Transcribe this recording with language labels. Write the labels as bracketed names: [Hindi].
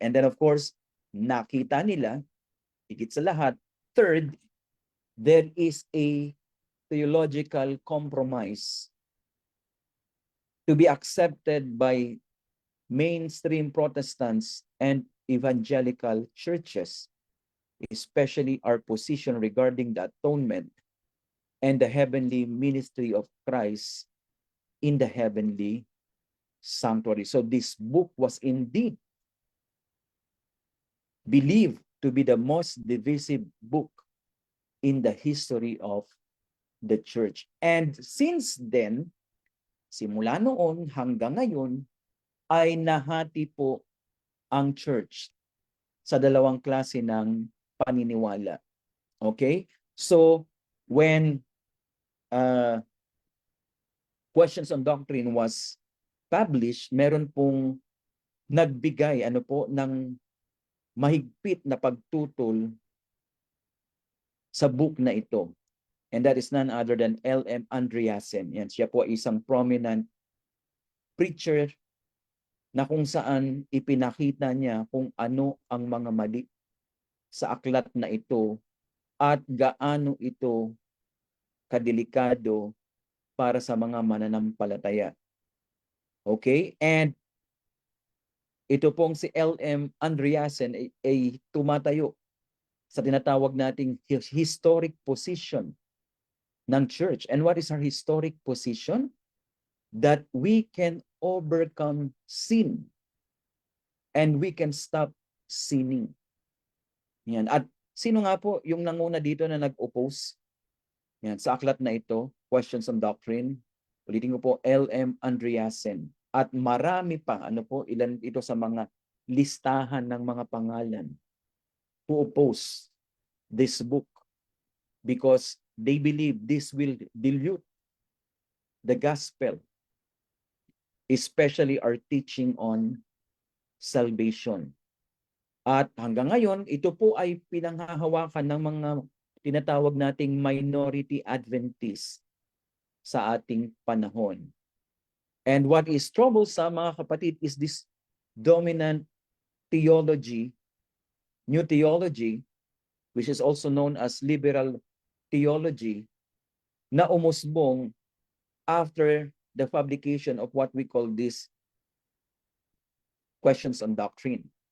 [English] And then of course, [Filipino] nakita nila, higit sa lahat, [English] third, there is a theological compromise to be accepted by mainstream Protestants and evangelical churches, especially our position regarding the atonement and the heavenly ministry of Christ in the heavenly sanctuary. So this book was indeed believed to be the most divisive book in the history of the church. And since then, [Filipino] simula noon hanggang ngayon, ay nahati po ang church sa dalawang klase ng paniniwala. [English] Okay? So, when Questions on Doctrine was published, [Filipino] meron pong nagbigay ng mahigpit na pagtutol sa book na ito. [English] And that is none other than L.M. Andreasen. [Filipino] Yan, siya po isang prominent preacher na kung saan ipinakita niya kung ano ang mga mali sa aklat na ito at gaano ito kadelikado para sa mga mananampalataya. Okay? And ito pong si L.M. Andreasen ay tumatayo sa tinatawag nating historic position ng church. [English] And what is our historic position? That we can overcome sin and we can stop sinning. [Filipino] Yan. At sino nga po yung nanguna dito na nag-oppose? Yan, sa aklat na ito, Questions on Doctrine. Ulitin ko po, L.M. Andreasen. At marami pa, ilan ito sa mga listahan ng mga pangalan [English] who oppose this book because they believe this will dilute the gospel, especially our teaching on salvation. [Filipino] At hanggang ngayon, ito po ay pinanghahawakan ng mga tinatawag nating minority Adventists sa ating panahon. [English] And what is troublesome, [Filipino] mga kapatid, [English] is this dominant theology, new theology, which is also known as liberal theology, [Filipino] na umusbong [English] after the publication of what we call this Questions on Doctrine.